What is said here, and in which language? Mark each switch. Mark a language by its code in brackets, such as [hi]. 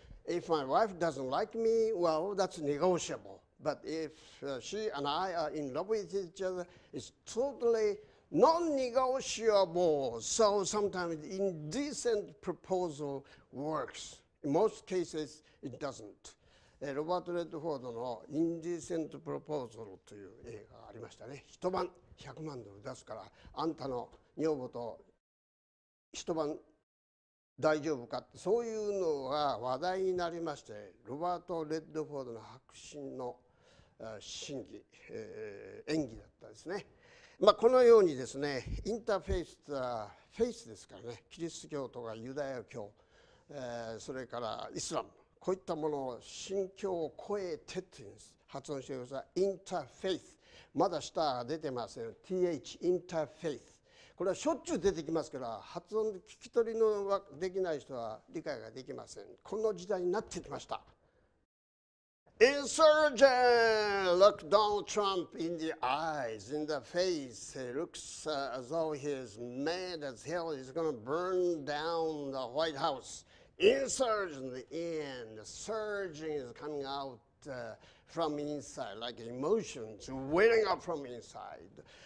[en] If my wife doesn't like me, well, that's negotiable. But if she and I are in love with each other, it's totally non-negotiable. So sometimes indecent proposal works. In most cases, it doesn't. [ja] ロバート・レッドフォードの「インディセント・プロポーザル」という映画がありましたね。一晩100万ドル出すからあんたの女房と一晩大丈夫かってそういうのが話題になりましてロバート・レッドフォードの迫真の審議、演技だったですね。このようにですねインターフェイスはフェイスですからねキリスト教とかユダヤ教、それからイスラムこういったものを信教を超えてというんです。発音してください。インターフェイスまだ下が出てません。 TH インターフェイスこれはしょっちゅう出てきますから発音で聞き取りのできない人は理解ができません。この時代になってきました。 [en] Insurgent! Look Donald Trump in the eyes, in the face. He looks as though he is mad as hell. He's going to burn down the White House. Insurgent, the end. The surging is coming out from inside, like emotions welling up from inside.